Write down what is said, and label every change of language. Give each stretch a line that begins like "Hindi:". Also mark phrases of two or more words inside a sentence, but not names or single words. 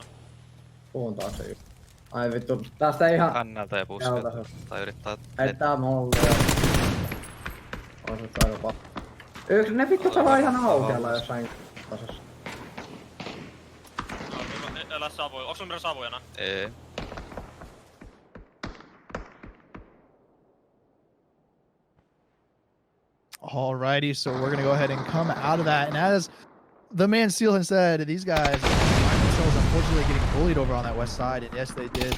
Finnish: Puun taakse just. Ai vittu, tästä ei ihan... Hännältä ja pusketa. Keltaisesta. Tai yrittää... Heittää mollia. On se aika paha. Ne vittu saa ihan aukella jossain tasassa. Elä savuja. Onks numero savujana? Ei.
English: Alrighty, so we're gonna go ahead and come out of that. And as the man Seal had said, these guys find themselves unfortunately getting bullied over on that west side, and yes, they did.